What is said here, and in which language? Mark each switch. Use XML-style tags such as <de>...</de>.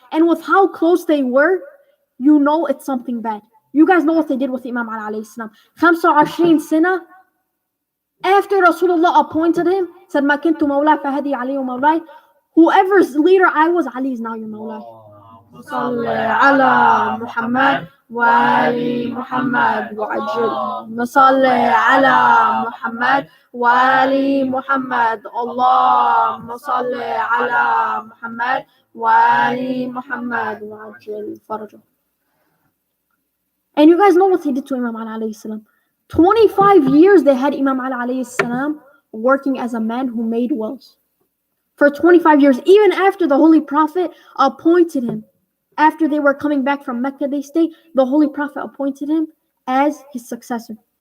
<en>And with how close they were, you know it's something bad. You guys know what they did with Imam Ali alayhi salam. 25 sana, after Rasulullah appointed him, said,</en> <ar>Ma kintu mawla fahadi Ali wa mawlai.</ar> <en>Whoever's leader I was, Ali is now your mawlai.</en> <ar>صل على محمد وآل محمد وعجل صل على محمد وآل محمد اللهم صل على محمد وآل محمد وعجل فرجه.</ar> <en>And you guys know what he did to Imam Ali alayhi salam. 25 years they had Imam Ali alayhi salam working as a man who made wells. For 25 years, even after the Holy Prophet appointed him. After they were coming back from Mecca, they stayed. The Holy Prophet appointed him as his successor.</en>